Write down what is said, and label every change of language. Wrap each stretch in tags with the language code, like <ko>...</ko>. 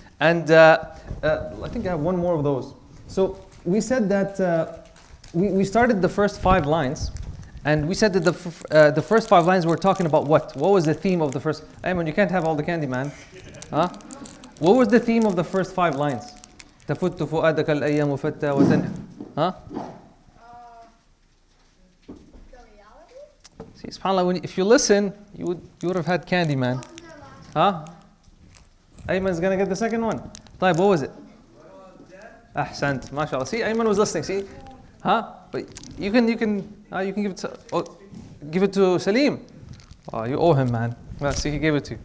<en>And I think I have one more of those. So we said that we started the first 5 lines. And we said that the first 5 lines were talking about what? What was the theme of the first? Ayman, you can't have all the candy, man. What was the theme of the first 5 lines?</en> <ar>تفت فؤادك الأيام فتى وتنحى.</ar> <en>See, subhanAllah, if you listen, you would have had candy, man. Ayman's gonna get the second one. طيب, what was it? أحسنت, mashallah. See, Ayman was listening. See, but you can give it to Salim. Oh, you owe him, man. Well, see, he gave it to you.</en>